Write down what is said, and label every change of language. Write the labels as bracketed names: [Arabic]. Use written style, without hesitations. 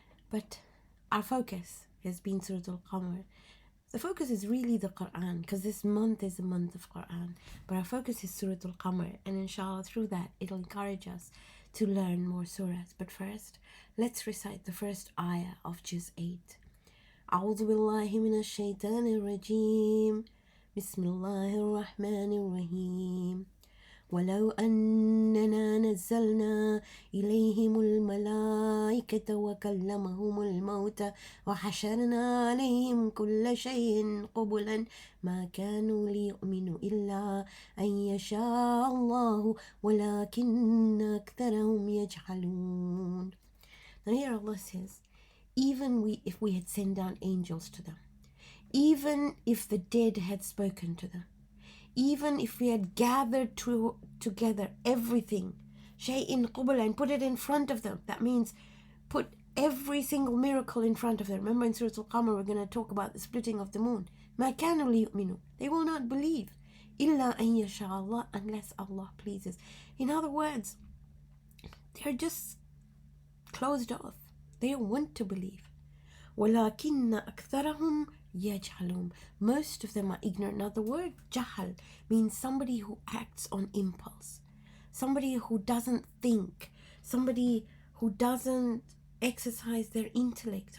[English] But our focus has been Surah Al-Qamar. The focus is really the Qur'an, because this month is a month of Qur'an. But our focus is Surah Al-Qamar, and inshallah through that it'll encourage us to learn more surahs. But first, let's recite the first ayah of Juz 8. [Arabic] أعوذ بالله من الشيطان الرجيم بسم الله الرحمن الرحيم ولو أننا نزلنا إليهم الملائكة وكلمهم الموتى وحشرنا عليهم كل شيء قبلا ما كانوا ليؤمنوا إلا أن يشاء الله ولكن أكثرهم يجهلون. [English] Now here Allah says, even if we had sent down angels to them, even if the dead had spoken to them, even if we had gathered together everything, [Arabic] shay'in qubla, [English] and put it in front of them. That means put every single miracle in front of them. Remember in Surah Al-Qamar we're going to talk about the splitting of the moon. [Arabic] مَا كَانُوا لِيُؤْمِنُوا, [English] they will not believe. [Arabic] إِلَّا أَن يَشَاءَ اللَّهُ, [English] unless Allah pleases. In other words, they're just closed off. They don't want to believe. [Arabic] وَلَكِنَّ أَكْثَرَهُمْ يَجْهَلُونَ, [English] most of them are ignorant. Now the word jahal means somebody who acts on impulse, somebody who doesn't think, somebody who doesn't exercise their intellect.